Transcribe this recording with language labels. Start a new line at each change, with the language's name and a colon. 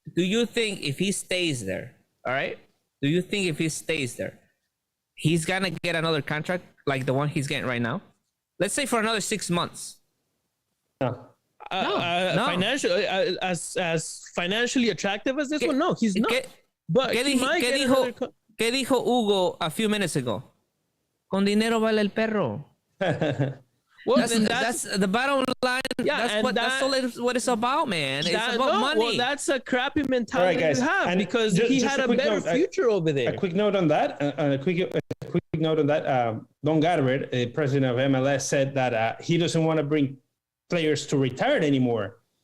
English: Do you think if he stays there, all right? Do you think if he stays there, he's going to get another contract like the one he's getting right now? Let's say for another 6 months. No. Financially, as financially attractive as this one, no, he's not. But
Spanish: ¿Qué dijo
English: Hugo a few minutes ago?
Spanish: Con dinero vale el perro.
English: Well, that's the bottom line. Yeah, that's all what it's about, man. It's about money. Well, that's a crappy mentality to have, because he had a better future over there. A quick note on that. A quick note on that. Don Garber, president of MLS, said that he doesn't want to bring players to retire anymore.